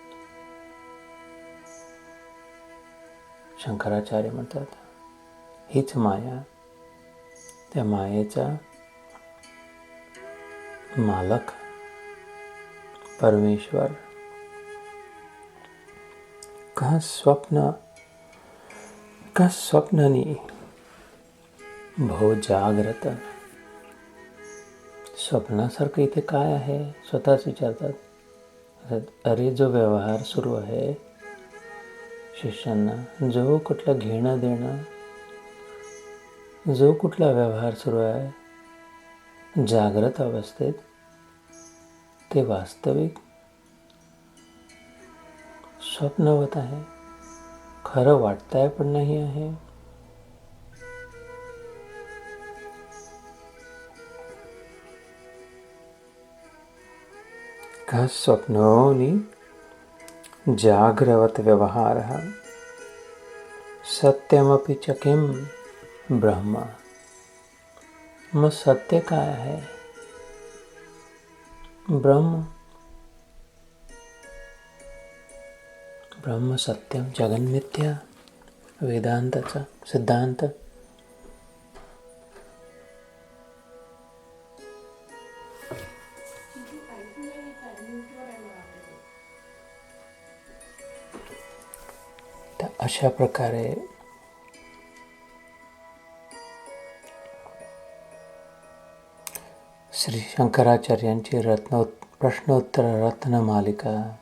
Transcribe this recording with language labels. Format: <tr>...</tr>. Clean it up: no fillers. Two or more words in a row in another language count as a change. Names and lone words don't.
<mr>शंकराचार्य म्हणतात हीच माया. त्या मायेचा मालक परमेश्वर.</mr> <sa>का स्वप्नानी भो जाग्रत.</sa> <mr>स्वप्नासारखं इथे काय आहे? स्वतःच विचारतात. अरे, जो व्यवहार सुरू आहे शिष्यांना, जो कुठला घेणं देणं, जो कुठला व्यवहार सुरू आहे जागृत अवस्थेत, ते वास्तविक स्वप्नवत आहे. खरं वाटतंय पण नाही आहे.</mr> <sa>का स्वप्नोनी जाग्रवत व्यवहारः सत्यमपि च किं ब्रह्म.</sa> <mr>मग सत्य काय आहे?</mr> <sa>ब्रह्म सत्यम जगन्मिथ्या,</sa> <mr>वेदांताचा सिद्धांत. तर अशा प्रकारे श्री शंकराचार्यांची प्रश्नोत्तर रत्नमालिका</mr>